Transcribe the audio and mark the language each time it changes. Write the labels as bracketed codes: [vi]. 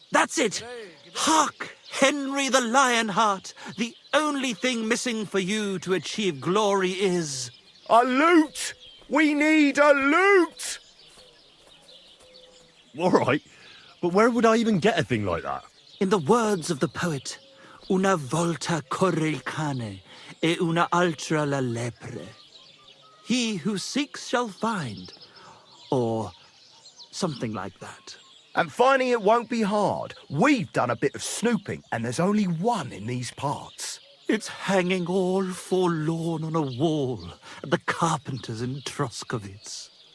[en] That's it! Hark, Henry the Lionheart! The only thing missing for you to achieve glory is... A lute! We need a lute! All right, but where would I even get a thing like that? In the words of the poet, [it] una volta corre il cane, e una altra la lepre. [en] He who seeks shall find, or something like that. And finding it won't be hard. We've done a bit of snooping, and there's only one in these parts. It's hanging all forlorn on a wall at the carpenter's in Troskowitz.